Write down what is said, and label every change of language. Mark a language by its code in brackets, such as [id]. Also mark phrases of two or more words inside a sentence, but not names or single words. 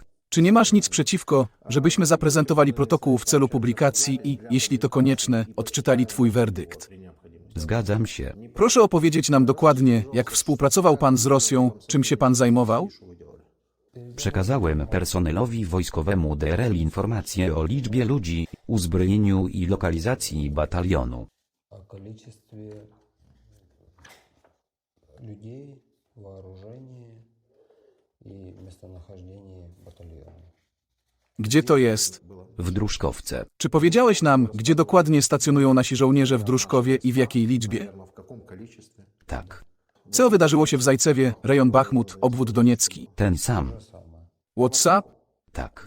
[pl] Czy nie masz nic przeciwko, żebyśmy zaprezentowali protokół w celu publikacji i, jeśli to konieczne, odczytali twój werdykt? Zgadzam się. Proszę opowiedzieć nam dokładnie, jak współpracował pan z Rosją, czym się pan zajmował? Przekazałem personelowi wojskowemu DRL informacje o liczbie ludzi, uzbrojeniu i lokalizacji batalionu. [ru] О количестве людей, вооружении и местонахождении батальона. [pl] Gdzie to jest? W Druszkowce. Czy powiedziałeś nam, gdzie dokładnie stacjonują nasi żołnierze w Druszkowie i w jakiej liczbie? Tak. Co wydarzyło się w Zajcewie, rejon Bachmut, obwód doniecki? Ten sam. WhatsApp? Tak.